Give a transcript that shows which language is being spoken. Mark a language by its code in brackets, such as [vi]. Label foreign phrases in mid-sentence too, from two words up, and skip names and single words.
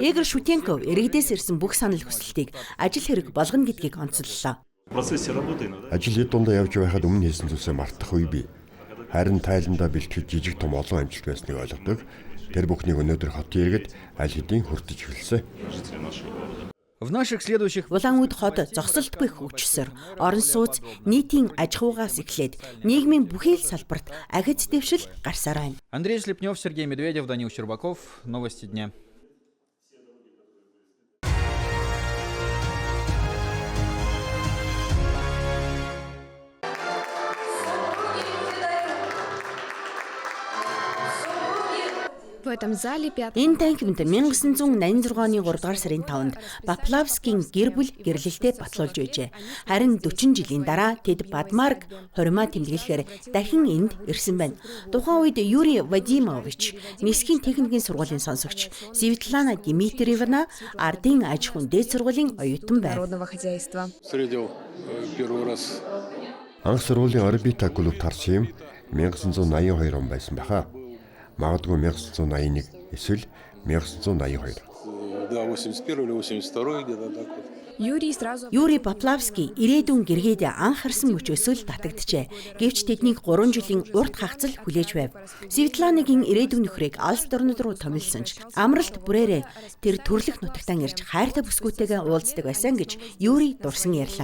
[mn] Игорь Шутенков иргэдээс ирсэн бүх санал хүсэлтийг ажил хэрэг болгоно гэдгийг онцоллоо. Ажил хэд дундаа явж байхад өмнө хийсэн зүйлсээ мартах үе бий. Харин тайландаа бэлтгэж жижиг том олон амжилт байсныг ойлгодог. Тэр бүхнийг өнөөдөр хотын иргэд аль хэдийн хүртэж эхэлсэн. [ru] в наших следующих [mn] Улаан үд хот зогсолтгүй хөгжсөөр орон сууц нийтийн аж ахуйгаас эхлээд нийгмийн бүхий л салбарт ахиц дэвшил гарсаар байна. Андрей Слепнев, Сергей Медведев, Данил Щербаков. [ru] Новости дня. В этом зале [mn] Энэ танхимд 1986 оны 3 дугаар сарын 5-нд Поплавскийн гэр бүл гэрлэлтэд батлуулж байжээ. Харин 40 жилийн дараа тэд Бадмарк хурмаа тэмдэглэхээр дахин энд ирсэн байна. Тухайн үед Юрий Вадимович, Нисхийн техникийн сургуулийн сонсогч, Светлана Дмитриевна ардын аж ахуйн дээд сургуулийн оюутан байв. [ru] народного хозяйства. Встретил первый раз. [mn] Анх сургуулийн орбита клуб тарсан юм 1982 он байсан баха. Магадгүй 1981 эсвэл 1982. [ru] Да, 81 или 82 где-то так вот. Юрий сразу [mn] Юрий Поплавский ирээдүйн гэргээд анх харсан мөчөөсөө л татагджээ. Гэвч тэднийг 3 жилийн урт хагацал хүлээж байв. Светланыгийн ирээдүйн нөхрийг алс дорнод руу томилсон ч амралт бүрээрээ тэр төрлөх нутагтан ирж хайртай бүсгүйтэйгээ уулздаг байсан гэж Юрий дурсан ярьлаа.